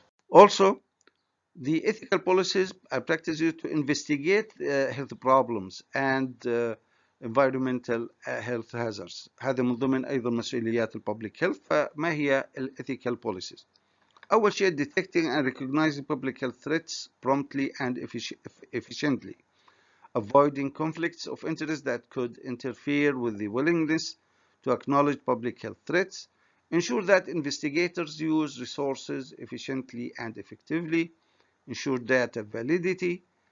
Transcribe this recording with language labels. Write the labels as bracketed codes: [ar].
[en] Also, the ethical policies and practices to investigate health problems and environmental health hazards. [ar] هذا من ضمن أيضا مسؤوليات الببليك هيلث. فما هي الethical policies؟ أول شيء [en] detecting and recognizing public health threats promptly and efficiently, avoiding conflicts of interest that could interfere with the willingness to acknowledge public health threats, ensure that investigators use resources efficiently and effectively, ensure data validity,